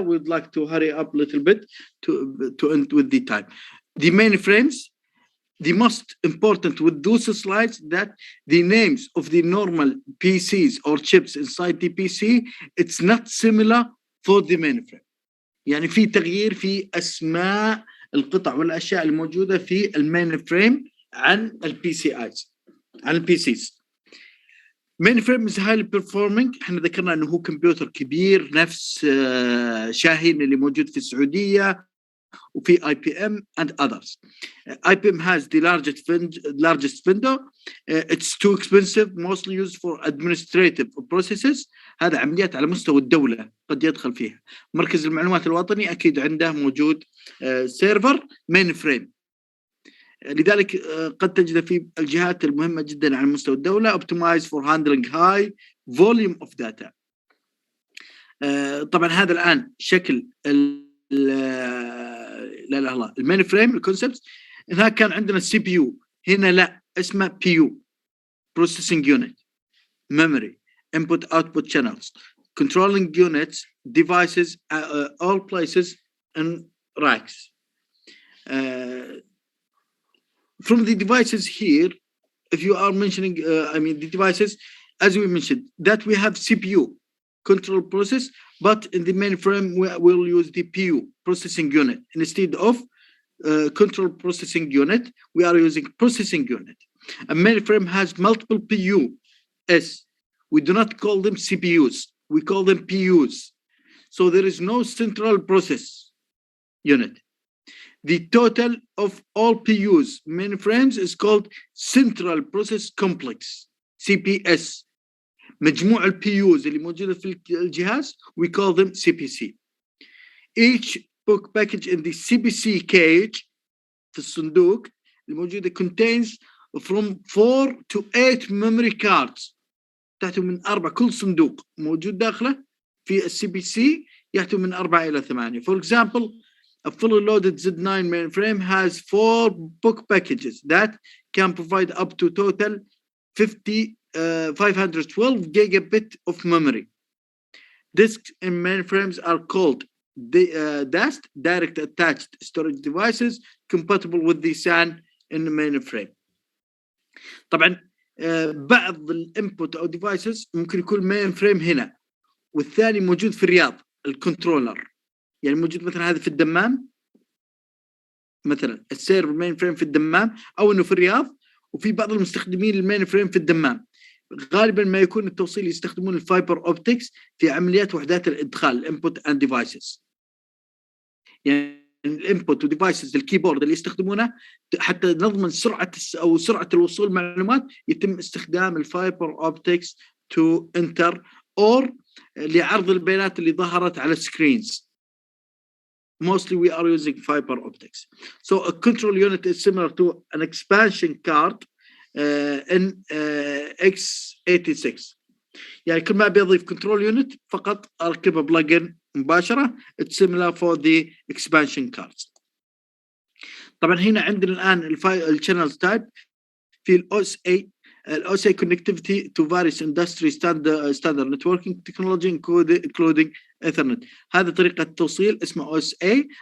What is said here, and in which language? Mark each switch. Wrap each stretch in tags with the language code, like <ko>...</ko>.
<en>We'd like to hurry up a little bit to end with the time. The mainframes, the most important with those slides that the names of the normal PCs or chips inside the PC, it's not similar for the mainframe.</en> <ar>يعني في تغيير في أسماء القطع والأشياء الموجودة في المين فريم عن البي سي ايز عن البي سيز.</ar> <en>Mainframe is highly performing.</en> <ar>احنا ذكرنا انه هو كمبيوتر كبير نفس شاهين اللي موجود في السعودية وفي IBM</ar> <en>and others. IBM has the largest vendor. It's too expensive, mostly used for administrative processes.</en> <ar>هذا عمليات على مستوى الدولة قد يدخل فيها. مركز المعلومات الوطني أكيد عنده موجود سيرفر مين فريم. لذلك قد تجد في الجهات المهمة جدا على مستوى الدولة</ar> <en>optimized for handling high volume of data.</en> <ar>طبعا هذا الآن شكل لا الله المين فريم الكونسبت. هناك كان عندنا السي بي يو،</ar> <en>هنا لا اسمه P U processing unit, memory, input output channels, controlling units, devices, all places and racks. From the devices here, if you are mentioning the devices, as we mentioned that we have CPU control process, but in the mainframe we will use the PU processing unit instead of control processing unit. We are using processing unit. A mainframe has multiple PUs. We do not call them CPUs. We call them PUs. So there is no central process unit. The total of all PUs mainframes is called Central Process Complex, CPS.</en> <ar>مجموع ال PUs اللي موجودة في الجهاز</ar> <en>we call them CPC. Each book package in the CPC cage</en> <ar>في الصندوق الموجودة</ar> <en>contains from 4 to 8 memory cards.</en> <ar>تحتوي من 4 كل صندوق موجود داخله في ال CPC يحتوي من 4 إلى 8.</ar> <en>For example, a fully loaded Z9 mainframe has 4 book packages that can provide up to total 512 gigabit of memory. Disks in mainframes are called DAST, direct attached storage devices, compatible with the SAN in the mainframe.</en> <ar>طبعا بعض الانبوت او ديفايسز ممكن يكون مين فريم هنا والثاني موجود في الرياض الكنترولر، يعني موجود مثلا هذا في الدمام، مثلا السيرفر مين فريم في الدمام او انه في الرياض، وفي بعض المستخدمين المين فريم في الدمام. غالبا ما يكون التوصيل يستخدمون الفايبر اوبتكس في عمليات وحدات الادخال الانبوت اند ديفايسز. يعني الانبوت وديفايسز الكيبورد اللي يستخدمونه حتى نضمن سرعه او سرعه الوصول معلومات، يتم استخدام الفايبر اوبتكس تو انتر اور لعرض البيانات اللي ظهرت على السكرينز.</ar> <en>Mostly we are using fiber optics. So a control unit is similar to an expansion card in x86.</en> <ar>يعني كل ما بيضيف control unit فقط أركبه بلجن مباشرة.</ar> <en>It's similar for the expansion cards.</en> <ar>طبعا هنا عندنا الآن الchannel type في OSA.</ar> <en>OSA connectivity to various industry standard networking technology including Ethernet.</en> <ar>هذه طريقة التوصيل اسمها OSA.</ar>